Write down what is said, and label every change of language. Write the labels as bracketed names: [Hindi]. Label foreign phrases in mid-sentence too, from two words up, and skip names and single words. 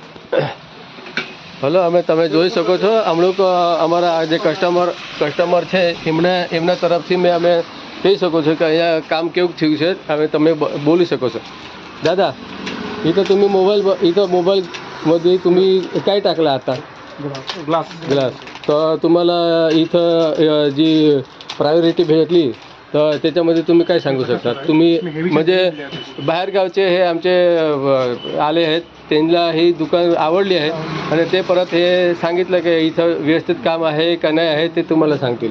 [Gujarati] હલો, અમે તમે જોઈ શકો છો અમુક અમારા જે કસ્ટમર છે એમના તરફથી અમે કહી શકો છો કે અહીંયા કામ કેવું થયું છે. હવે તમે बोलू શકો છો. [Marathi] दादा, इथं तुम्ही मोबाईलमध्ये तुम्ही काय टाकला आता? ग्लास. तर तुम्हाला इथं जी प्रायोरिटी भेटली तर त्याच्यामध्ये तुम्ही काय सांगू शकता? तुम्ही म्हणजे बाहेरगावचे हे आमचे आले आहेत, त्यांना ही दुकान आवडली आहे आणि ते परत हे सांगितलं की इथं व्यवस्थित काम आहे का नाही आहे ते तुम्हाला सांगतील.